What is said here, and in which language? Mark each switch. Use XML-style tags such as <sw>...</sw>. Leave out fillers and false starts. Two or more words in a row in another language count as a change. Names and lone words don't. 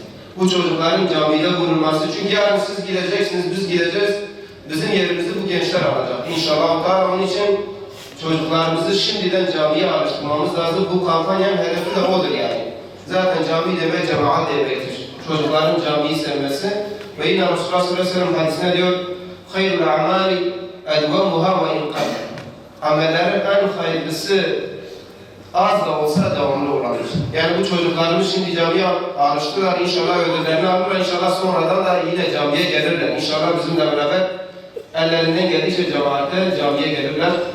<tr>Bu çocukların camide bulunması. Çünkü yarın siz gideceksiniz, biz gideceğiz. Bizim yerimizi bu gençler alacak. İnşallah. Onun için çocuklarımızı şimdiden camiye alıştırmamız lazım. Bu kampanyanın hedefi de odur yani. Zaten cami demek cemaat demektir. Çocukların camiyi sevmesi. Ve yine Resulullah</tr> <ar>صلى الله عليه وسلم</ar> <tr>hadisine diyor</tr> <ar>خَيْرُ الْاَعْمَالِ اَدْوَمُهَا وَاِنْقَدْ</ar> <tr>Amellerin en hayırlısı az da olsa devamlı olandır. Yani bu çocuklarımız şimdi camiye alıştılar. İnşallah ödüllerini alırlar. İnşallah sonradan da yine camiye gelirler. İnşallah bizimle beraber ellerinden geldikçe cemaate camiye gelirler.</tr>